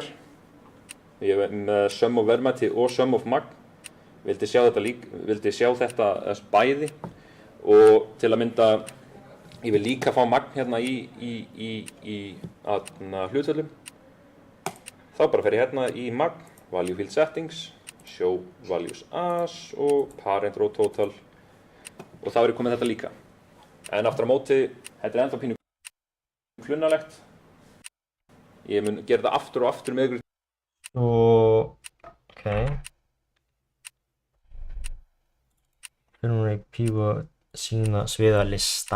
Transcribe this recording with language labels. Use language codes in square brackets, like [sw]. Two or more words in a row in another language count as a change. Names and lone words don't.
[is] Ég er með [en] sum of [is] verðmæti og [en] sum of [is] magn. Vildi sjá þetta bæði og til að mynda ég vil líka fá magn hérna í hlutvöllum. Þá bara fer ég hérna í magn, [en] value field settings, show values as og parent row total [is] og þá er komið þetta líka. En aftur á móti, þetta er ennþá pínu klunnalegt. Ég mun gera þetta aftur og aftur með ykkur. Ok. Fyrir núna í pífu sína sviða lista.